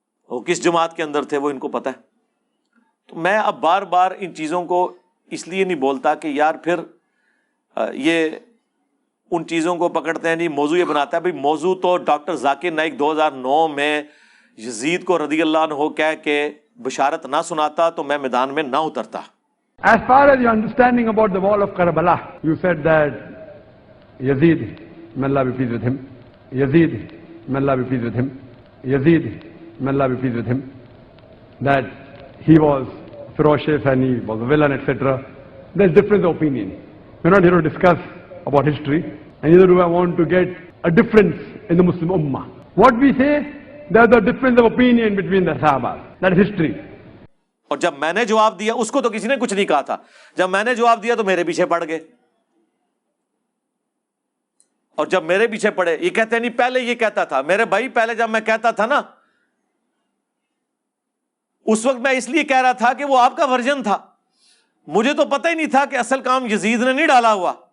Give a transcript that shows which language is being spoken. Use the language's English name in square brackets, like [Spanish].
[Urdu] وہ کس جماعت کے اندر تھے وہ ان کو پتہ ہے۔ تو میں اب بار بار ان چیزوں کو اس لیے نہیں بولتا کہ یار پھر یہ ان چیزوں کو پکڑتے ہیں جی موضوع یہ بناتا ہے۔ بھائی موضوع تو ڈاکٹر ذاکر نائک 2009 میں یزید کو رضی اللہ عنہ کہہ کے بشارت نہ سناتا تو میں میدان میں نہ اترتا۔ [English] As far as your understanding about the wall of Karbala, you said that Yazid, may Allah be pleased with him, Yazid, may Allah be pleased with him, Yazid, may Allah be pleased with him, that he was ferocious and he was a villain, etc. There's difference of opinion. We're not here to discuss about history, and neither do I want to get a difference in the Muslim Ummah. What we say, there's a difference of opinion between the Sahabas. That is history. [Urdu] اور جب میں نے جواب دیا اس کو تو کسی نے کچھ نہیں کہا تھا، جب میں نے جواب دیا تو میرے پیچھے پڑ گئے، اور جب میرے پیچھے پڑے یہ کہتے ہیں نہیں پہلے یہ کہتا تھا۔ میرے بھائی پہلے جب میں کہتا تھا نا اس وقت میں اس لیے کہہ رہا تھا کہ وہ آپ کا ورژن تھا، مجھے تو پتہ ہی نہیں تھا کہ اصل کام یزید نے نہیں ڈالا ہوا۔